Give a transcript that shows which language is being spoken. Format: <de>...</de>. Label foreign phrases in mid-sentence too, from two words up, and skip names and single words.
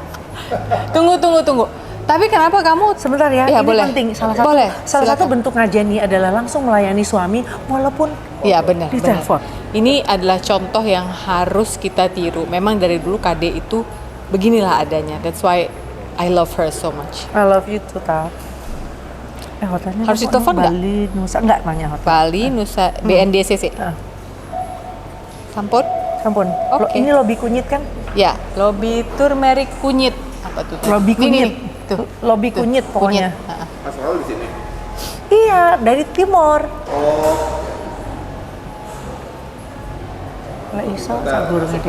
<id>Tunggu. Tapi kenapa kamu sebentar ya? Ini boleh. Penting. Salah satu bentuk ngajeni adalah langsung melayani suami walaupun benar. Telepon. Ini adalah contoh yang harus kita tiru. Memang dari dulu Kade itu beginilah adanya.</id> <en>That's why I love her so much. I love you too, Tap.</en> <id>Hotelnya harus ditelepon nggak? Bali, Nusa, nggak nanya hotel. Bali, Nusa, BNDCC. Sampun? Okay. Ini Lobi Kunyit kan? Ya, Lobi Turmeric Kunyit. Apa tuh? Lobi Kunyit. Tuh. Lobi Kunyit pokoknya. Mas Raul di sini? Iya, dari Timor.</id> <jv>Lah iso sabur gede.</jv>